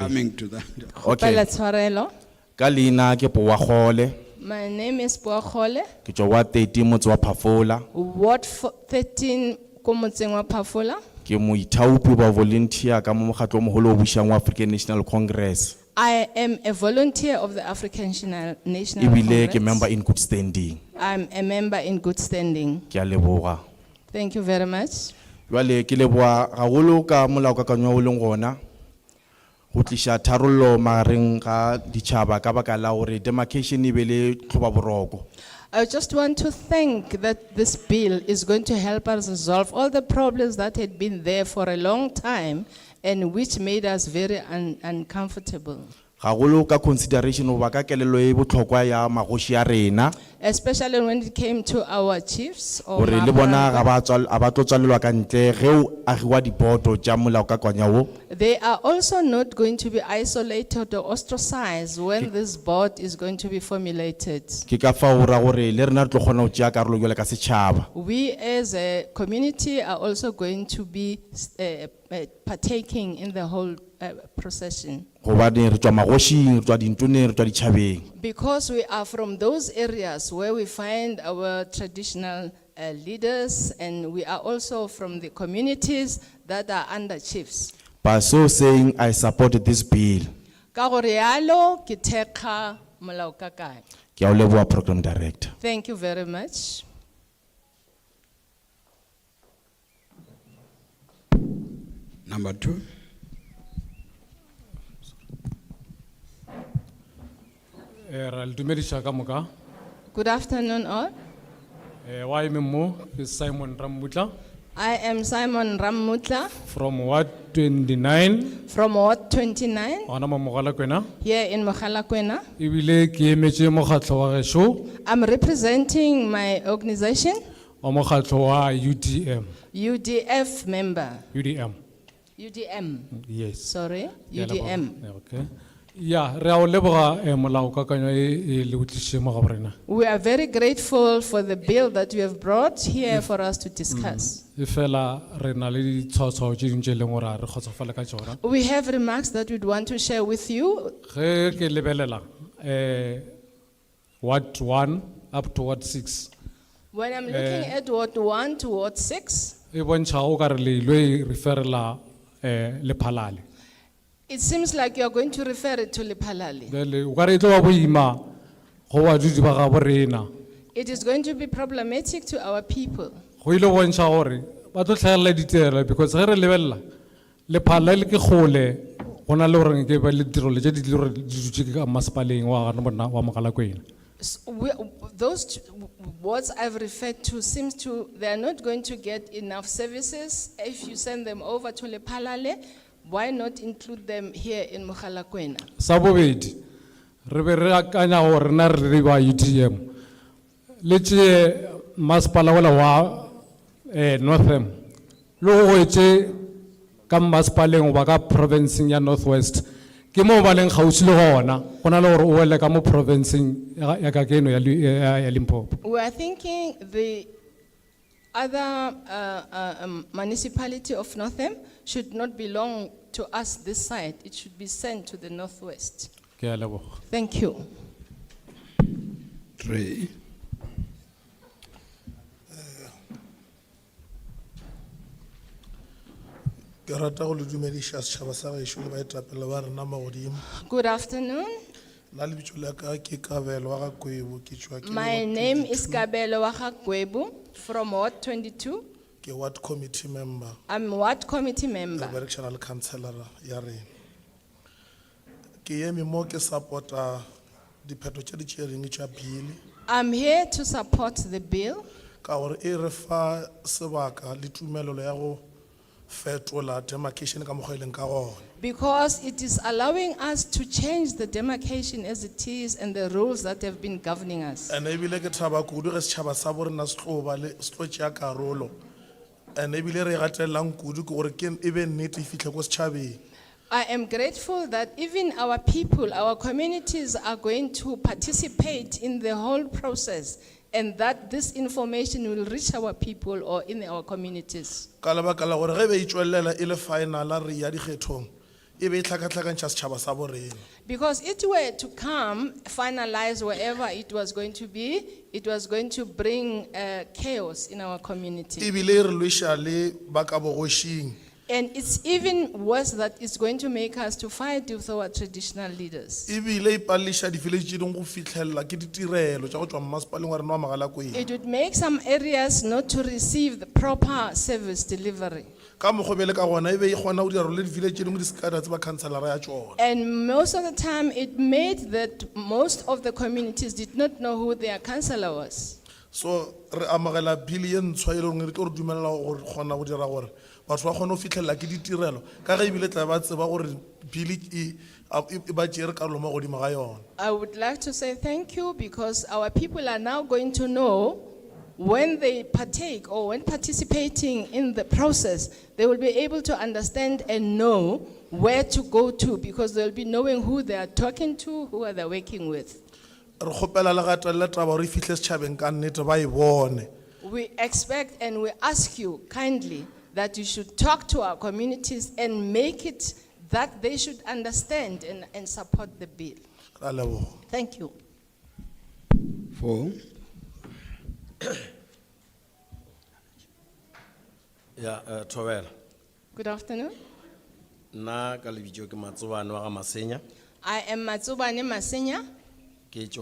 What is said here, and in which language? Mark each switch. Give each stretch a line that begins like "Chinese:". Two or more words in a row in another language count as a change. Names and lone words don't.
English: Coming to that. Okay.
Northern Sotho: Kgopela tshwarelo. Ka leina ke Poagole,
English: My name is Boakgole,
Northern Sotho: ke tswa wa 13 motse wa Phafola, Ward 13 ko motseng wa Phafola. ke moithaopi ba volunteer ka mo mokgatlo o moholo o bušang wa African National Congress.
English: I am a volunteer of the African National
Northern Sotho: Ebile ke
English: Congress. member in good standing. I'm a member in good standing.
Northern Sotho: Ke a leboga.
English: Thank you very much.
Northern Sotho: Jwale ke leboa gagolo ka molaokakanywa o leng gona go tlisha tharollo magareng ga ditšhaba ka baka la gore demarcation e be le tlhoba boroko.
English: I just want to think that this bill is going to help us resolve all the problems that had been there for a long time and which made us very uncomfortable.
Northern Sotho: Gagolo ka consideration o ba ka kelelo e botlhokwa ya magoši a rena
English: Especially when it came to our chiefs or
Northern Sotho: gore le bona ga Maharanga. ba tlo tswalelwa ka ntle ge o agiwa diboto tša molaokakanywa o.
English: They are also not going to be isolated or ostracized when this board is going to be formulated.
Northern Sotho: Ke ka fao ra gore le rena re tlo kgona go tšea karolo jwale ka setšhaba.
English: We as a community are also going to be partaking in the whole procession.
Northern Sotho: Gobane re tšwa magošing, re tšwa dintoneng, re tšwa ditšhabeng.
English: Because we are from those areas where we find our traditional leaders, and we are also from the communities that are under chiefs. By so saying, I support this bill.
Northern Sotho: Ka gore yalo, ke thekga molaokakanywa. Ke a o leboha
English: Program Director. Thank you very much. Number 2.
Northern Sotho: Ra le dumedisha ka moka.
English: Good afternoon all.
Northern Sotho: Wa eme mo ke Simon Ramutla
English: I am Simon Ramutla from Ward 29 from Ward 29
Northern Sotho: ona mo Mogalakwena.
English: here in Mogalakwena.
Northern Sotho: Ebile ke emetse mokgatlo wa gesho
English: I'm representing my organization,
Northern Sotho: wa mokgatlo wa UDM.
English: UDF member. UDM. UDM, Yes. sorry,
Northern Sotho: Ke a leboha.
English: UDM. Okay.
Northern Sotho: Ya re a o leboga molao kakanyo e le utlwisitse mo ga borena.
English: We are very grateful for the bill that you have brought here for us to discuss.
Northern Sotho: E fela re na le ditshwaotshwao tse dingwe tse e leng gore ha re kgotsofala ka tsona.
English: We have remarks that we'd want to share with you.
Northern Sotho: Ge ke lebelela Ward 1
English: up to
Northern Sotho: Ward 6.
English: When I'm looking at Ward 1 to Ward 6,
Northern Sotho: E bontsha o ka re le ilo e referela le Phalale.
English: it seems like you're going to refer it to Lephalale.
Northern Sotho: Bele o ka re e tlo ba boima go badudi ba ga borena.
English: It is going to be problematic to our people.
Northern Sotho: Go ile bontsha gore ba tlo tlhagelela ditirelo because ge re lebelela Lephalale ke kgole go na le gore ke ba le ditirelo tse di le gore di dutse ka masepaleng wa gana wa Mogalakwena.
English: Those words I've referred to seems to, they are not going to get enough services. If you send them over to Lephalale, why not include them here in Mogalakwena?
Northern Sotho: Sa bobedi re be re akanya gore na re le ba UDM le tse masepala ola wa Northern lo go etse ka masepaleng ba ka provinceng ya Northwest ke mo ba leng gausi le gona go na le gore o wele ka mo provinceng ya ka keno ya Limpopo.
English: We are thinking the other municipality of Northam should not belong to us this side. It should be sent to the Northwest.
Northern Sotho: Ke a leboga.
English: Thank you. 3.
Northern Sotho: Ke rata go le dumedisha setšhaba sa gešo le baetapele ba rena magodimo.
English: Good afternoon.
Northern Sotho: Nna lebitso la ka ke Kabelo wa ga Kwebo, ke tšwa ke le
English: My Ward name 22. is Kabelo Wahakwebu from Ward 22.
Northern Sotho: Ke
English: ward committee member I'm Ward Committee
Northern Sotho: le
English: member.
Northern Sotho: berekšana le councillora ya rena. Ke eme mo ke support-a dipheto tše di tšereng tša bill
English: I'm here to support the bill
Northern Sotho: ka gore e re fa sebaka le tumelelo ya go fetola demarcation ka mokgwa e leng ka gona.
English: because it is allowing us to change the demarcation as it is and the rules that have been governing us.
Northern Sotho: And ebile ke thaba kudu ge setšhaba sa borena se tlo ba le se tlo tšea karolo. And ebile re gatelelang kudu ke gore ke e be nnete e fitlhe ko setšhabeng.
English: I am grateful that even our people, our communities are going to participate in the whole process and that this information will reach our people or in our communities.
Northern Sotho: Ka lebaka la gore ge be e tšwelela e le final re ya dikgethong e be e tlhakatlhakantšha setšhaba sa borena.
English: Because it were to come, finalize wherever it was going to be, it was going to bring chaos in our community.
Northern Sotho: Ebile e re lweša le ba ka bogošing.
English: And it's even worse that it's going to make us to fight with our traditional leaders.
Northern Sotho: Ebile e palliša di-village tše dingwe go fitlhelela ke ditirelo tša go tšwa mmasepaleng wa rena wa Mogalakwena.
English: It would make some areas not to receive the proper service delivery.
Northern Sotho: Ka mokgwa be le ka gona e be e kgona go dira le di-village tše dingwe di se ka da tseba councilora ya tšona.
English: And most of the time, it made that most of the communities did not know who their councillor was.
Northern Sotho: So re amogela bill ye ntshwa e le gore re tlo re dumelela gore kgona go dira gore batho ba kgone go fitlhelela ke ditirelo ka ge ebile tla ba tseba gore bill e ba tšere karolo mo godimo ga yona.
English: I would like to say thank you because our people are now going to know when they partake or when participating in the process, they will be able to understand and know where to go to because they'll be knowing who they are talking to, who are they working with.
Northern Sotho: Re kgopela le gatelele taba gore e fitlhe setšhabeng ka nnete ba e bone.
English: We expect and we ask you kindly that you should talk to our communities and make it that they should understand and support the bill.
Northern Sotho: Ra leboga.
English: Thank you. 4.
Northern Sotho: Ya Thobela
English: Good afternoon.
Northern Sotho: nna ka lebitso ke Matsobane wa ga Masenya
English: I am Matsubane Masenya.